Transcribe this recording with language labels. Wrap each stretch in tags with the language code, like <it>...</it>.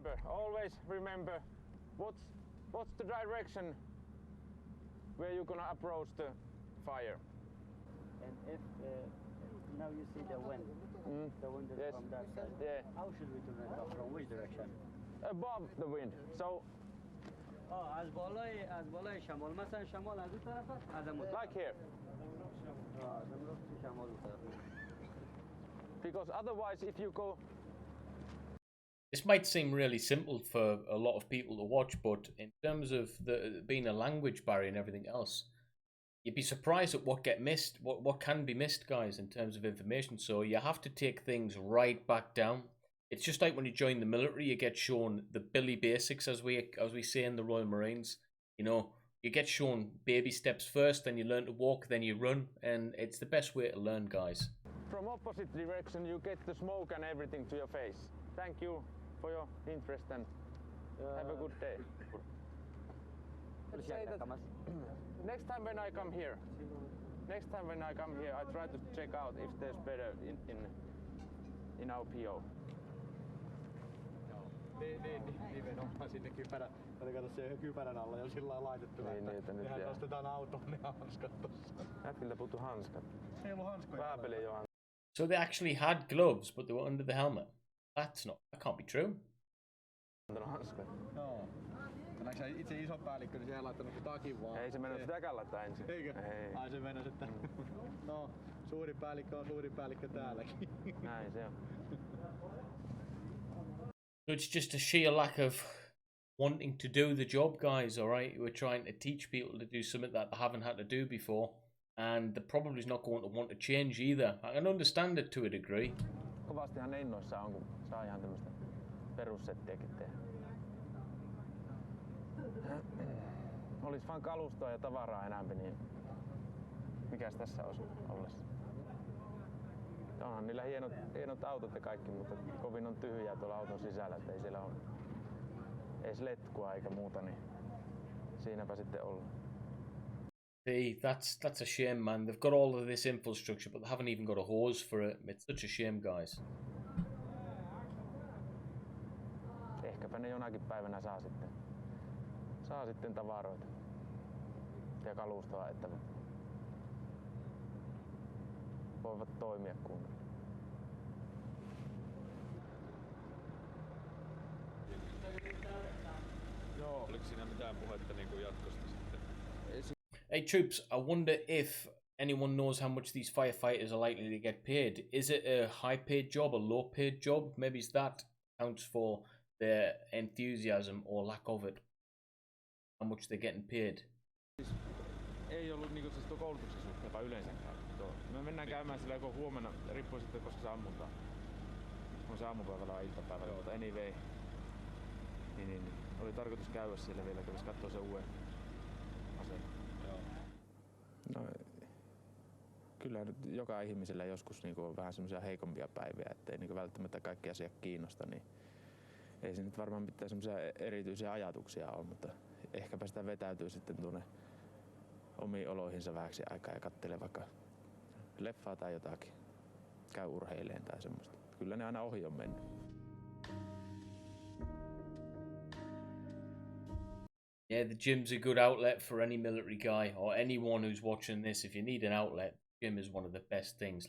<en>Always remember what's the direction where you're gonna approach the fire. And if now you see the wind is Yes. from that side. Yeah. How should we turn it off? From which direction? Above the wind. So</en> <fa>از بالای شمال مثلا شمال از اون طرف، از اون</fa> <en>like here.</en> <fa>از اون شمال اون طرف.</fa> <en>Because otherwise if you go... This might seem really simple for a lot of people to watch, but in terms of the being a language barrier and everything else, you'd be surprised at what get missed, what can be missed, guys, in terms of information. So you have to take things right back down. It's just like when you join the military, you get shown the Billy basics, as we say in the Royal Marines. You know, you get shown baby steps first, then you learn to walk, then you run, and it's the best way to learn, guys. From opposite direction you get the smoke and everything to your face. Thank you for your interest and have a good day. Let's say that next time when I come here, I try to check out if there's better in our PO.</en> <fi>Nimenomaan sinne kypärän. Oli kato se kypärän alla jo sillä lailla laitettu, Niin, että nyt mehän jää. nostetaan autoon ne hanskat tossa. Jätkiltä puuttuu hanskat. Ei ollut hanskoja. Pääpeli ei oo.</fi> <en>So they actually had gloves, but they were under the helmet. That can't be true.</en> <fi>Antanut hanskoja. Joo. Näetkö sä itse iso päällikkö, niin se ei laittanut kuin takin vaan. Ei se mennyt sitäkään laittaa ensin. Eikö? Ei. Ai se mennä sitten. No, suuri päällikkö on suuri päällikkö täälläkin. Näin se on.</fi> <en>So it's just a sheer lack of wanting to do the job, guys, alright? We're trying to teach people to do something that they haven't had to do before, and they're probably not going to want to change either. I can understand it to a degree.</en> <fi>Kovastihan ne innoissaan on, kun saa ihan tämmöstä perussettiäkin tehdä. Olis vaan kalustoa ja tavaraa enämpi, niin mikäs tässä olisi ollessa? Onhan niillä hienot autot ja kaikki, mutta kovin on tyhjää tuolla auton sisällä, että ei siellä ole edes letkua eikä muuta, niin siinäpä sitten olla.</fi> <en>See, that's a shame, man. They've got all of this infrastructure, but they haven't even got a hose for it. It's such a shame, guys.</en> <fi>Ehkäpä ne jonakin päivänä saa sitten tavaroita ja kalustoa, että voivat toimia kunnolla. Joo, oliko siinä mitään puhetta niin kuin jatkosta sitten?</fi> <en>Hey, troops, I wonder if anyone knows how much these firefighters are likely to get paid. Is it a high-paid job, a low-paid job? Maybe that counts for their enthusiasm or lack of it. How much they're getting paid.</en> <fi>Ei ollut niinku siis tuo koulutuksen suhteen vaan yleensäkään. Me mennään käymään sillä joko huomenna, riippuu sitten koska se ammutaan. On se aamupäivällä vai iltapäivällä, mutta anyway. Niin. Oli tarkoitus käydä siellä vielä, kävis kattoo se uuden aseen. No, kyllä nyt joka ihmisellä joskus niinku on vähän semmoisia heikompia päiviä, ettei niinku välttämättä kaikki asiat kiinnosta, niin ei se nyt varmaan mitään semmoisia erityisiä ajatuksia ole, mutta ehkäpä sitä vetäytyy sitten tuonne omiin oloihinsa vähäksi aikaa ja kattelee vaikka leffaa tai jotakin, käy urheileen tai semmoista. Kyllä ne aina ohi on mennyt.</fi> <en>Yeah, the gym's a good outlet for any military guy or anyone who's watching this. If you need an outlet, gym is one of the best things.</en>